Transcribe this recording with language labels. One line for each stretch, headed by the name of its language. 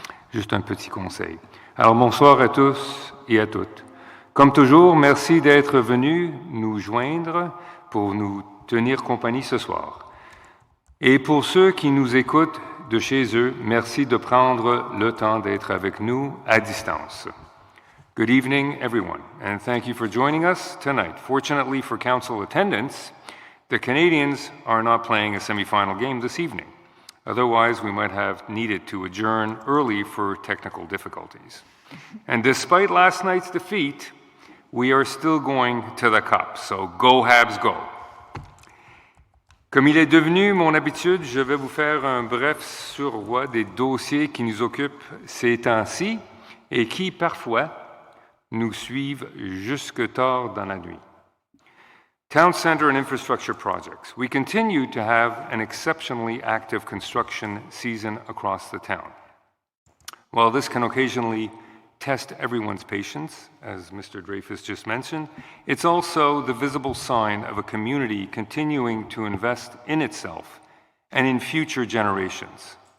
French: Juste un petit conseil. Alors, bonsoir à tous et à toutes. Comme toujours, merci d'être venus nous joindre pour nous tenir compagnie ce soir. Et pour ceux qui nous écoutent de chez eux, merci de prendre le temps d'être avec nous à distance.
English: Good evening, everyone, and thank you for joining us tonight. Fortunately for council attendance, the Canadians are not playing a semifinal game this evening. Otherwise, we might have needed to adjourn early for technical difficulties. And despite last night's defeat, we are still going to the Cup, so go Habs go!
French: Comme il est devenu mon habitude, je vais vous faire un bref survoi des dossiers qui nous occupent ces temps-ci et qui, parfois, nous suivent jusque tard dans la nuit.
English: Town Centre and Infrastructure Projects. We continue to have an exceptionally active construction season across the town. While this can occasionally test everyone's patience, as Mr. Dreyfus just mentioned, it's also the visible sign of a community continuing to invest in itself and in future generations.